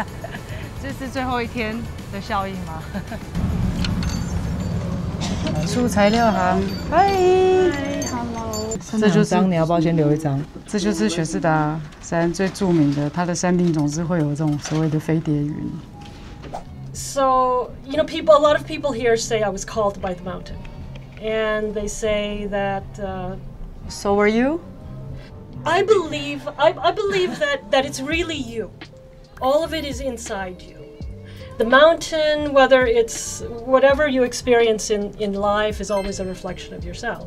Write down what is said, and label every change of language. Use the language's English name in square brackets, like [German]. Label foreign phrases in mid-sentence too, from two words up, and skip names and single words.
[Chinese] 這是最後一天的效應嗎？美術材料行，嗨 ，Hello。這就是你要不要先留一張？這就是雪士達山最著名的，它的山頂總是會有這種所謂的飛碟雲。 [English] So, you know, a lot of people here say I was called by the mountain. And they say that... So were you? I believe that it's really you. All of it is inside you. The mountain, whether it's whatever you experience in life, is always a reflection of yourself.